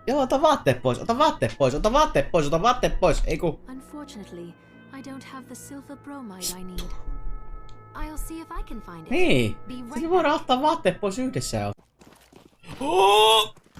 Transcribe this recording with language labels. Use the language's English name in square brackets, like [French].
[Finnish] joo, ota vaatteet pois, ei ku. [English] Unfortunately, I don't have the silver bromide I need. I'll see if I can find it. [Finnish] Niin, [English] Be right [Finnish] sitten voidaan ottaa vaatteet pois yhdessä ja oh!